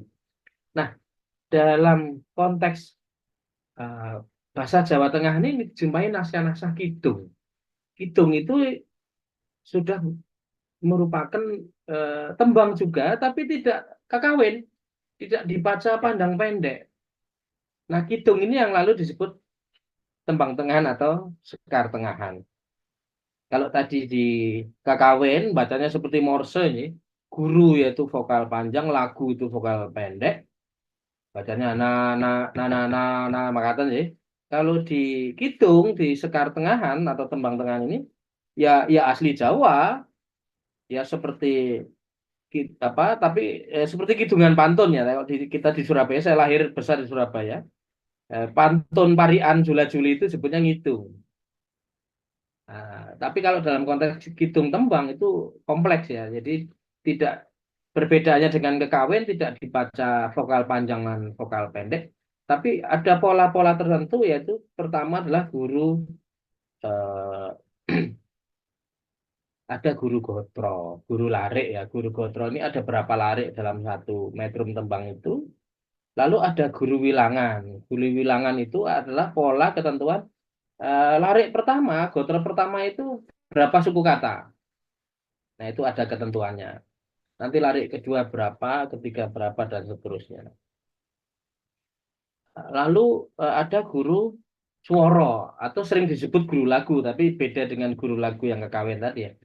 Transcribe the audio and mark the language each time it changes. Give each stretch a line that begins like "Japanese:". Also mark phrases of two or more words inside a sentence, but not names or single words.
Indonesian: Nah, dalam konteks eh, bahasa Jawa Tengah ini dijumpai naskah-naskah kidung. Kidung itu sudah merupakan tembang juga, tapi tidak kakawin, tidak dibaca pandang pendek. Nah, kidung ini yang lalu disebut tembang tengahan atau sekar tengahan. Kalau tadi di kakawin bacanya seperti Morse ini, guru yaitu vokal panjang, lagu itu vokal pendek, bacanya na makatan sih. Kalau di kidung di sekar tengahan atau tembang tengahan ini ya asli Jawa, ya seperti apa tapi seperti kidungan pantun ya. Kalau kita di Surabaya, saya lahir besar di Surabaya. Pantun Parian Jula Juli itu sebutnya ngidung. Nah, tapi kalau dalam konteks kidung tembang itu kompleks ya. Jadi tidak berbedanya dengan kekawin tidak dibaca vokal panjang dan vokal pendek, tapi ada pola-pola tertentu yaitu pertama adalah guru eh, ada guru gotro, guru larik ya. Guru gotro ini ada berapa larik dalam satu metrum tembang itu. Lalu ada guru wilangan. Guru wilangan itu adalah pola ketentuan larik pertama, gotro pertama itu berapa suku kata. Nah, itu ada ketentuannya. Nanti larik kedua berapa, ketiga berapa, dan seterusnya. Lalu ada guru suara atau sering disebut guru lagu, tapi beda dengan guru lagu yang kekawin tadi ya.